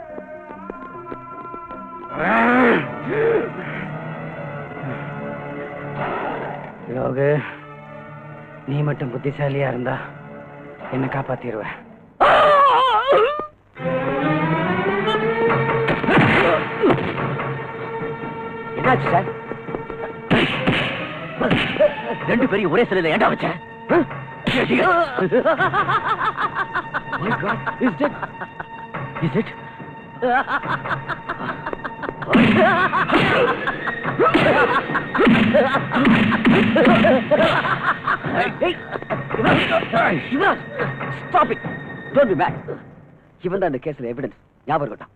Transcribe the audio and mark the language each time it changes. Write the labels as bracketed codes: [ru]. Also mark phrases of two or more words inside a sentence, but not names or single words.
[ta] யோகு, நீ மட்டும் புத்திசாலியா இருந்தா என்ன காப்பாத்திடுவேன். என்னாச்சு சார்? 2 பேரையும் ஒரே சிலையில ஏண்டா வச்ச? [en] Is it? Stop it! Don't be mad. [ta] இவன் தான் இந்த கேஸ்ல எவிடன்ஸ். ஞாபகம் இருக்கட்டும்.